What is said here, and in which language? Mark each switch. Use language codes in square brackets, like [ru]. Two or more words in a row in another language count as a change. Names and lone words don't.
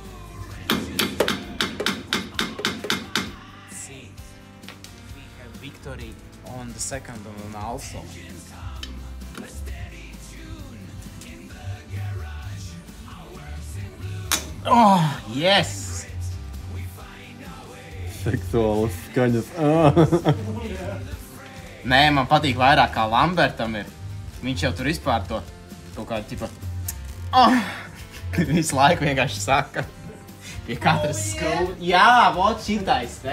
[en] See, we have victory on the second one also. Oh, yes! [lv] Seksuālas skaņas. Nē, man patīk vairāk kā Lambertam ir. Viņš jau tur vispār to kaut kādu tipa... Oh! Visu laiku vienkārši saka. Pie katras skrūves. Jā, vot šitais, te.